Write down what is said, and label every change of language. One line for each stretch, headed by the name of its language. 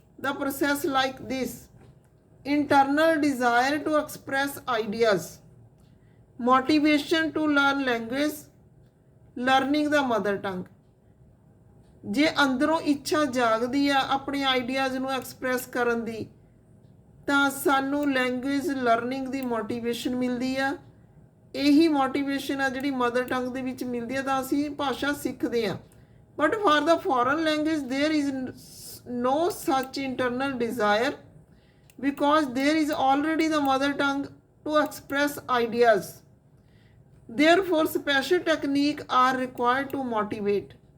English: The process like this: internal desire to express ideas, motivation to learn language,
Punjabi: learning ਦਾ mother tongue. ਜੇ ਅੰਦਰੋਂ ਇੱਛਾ ਜਾਗਦੀ ਆ ਆਪਣੇ ਆਈਡੀਆਜ਼ ਨੂੰ ਐਕਸਪ੍ਰੈਸ ਕਰਨ ਦੀ, ਤਾਂ ਸਾਨੂੰ ਲੈਂਗੁਏਜ ਲਰਨਿੰਗ ਦੀ ਮੋਟੀਵੇਸ਼ਨ ਮਿਲਦੀ ਆ। ਇਹੀ ਮੋਟੀਵੇਸ਼ਨ ਆ ਜਿਹੜੀ ਮਦਰ ਟੰਗ ਦੇ ਵਿੱਚ ਮਿਲਦੀ ਆ, ਤਾਂ ਅਸੀਂ ਭਾਸ਼ਾ ਸਿੱਖਦੇ ਹਾਂ।
English: But for the foreign language there is no such internal desire, because there is already the mother tongue to express ideas. Therefore, special techniques are required to motivate.